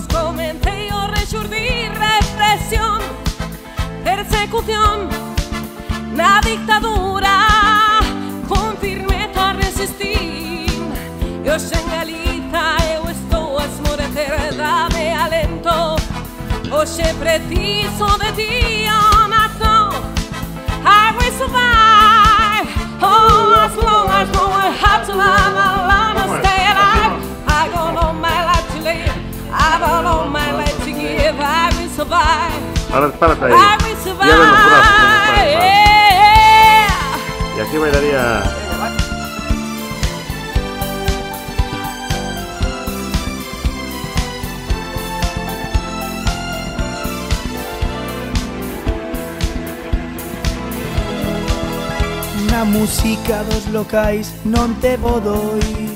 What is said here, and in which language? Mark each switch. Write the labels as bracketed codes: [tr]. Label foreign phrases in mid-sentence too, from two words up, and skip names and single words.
[gl] Comecei o rexurdir, represión, persecución na dictadura, con firmeza resistín. E hoxe en Galiza eu estou a esmorecer, dame alento. Hoxe preciso de ti, oh nación. [en] I will survive, oh, as long as no I have to live, I wanna stay alive. I got all my life to live, I got all my life to give. I will survive, I will survive. [gl] Y aquí bailaría... Na música dos locais non te vou doi.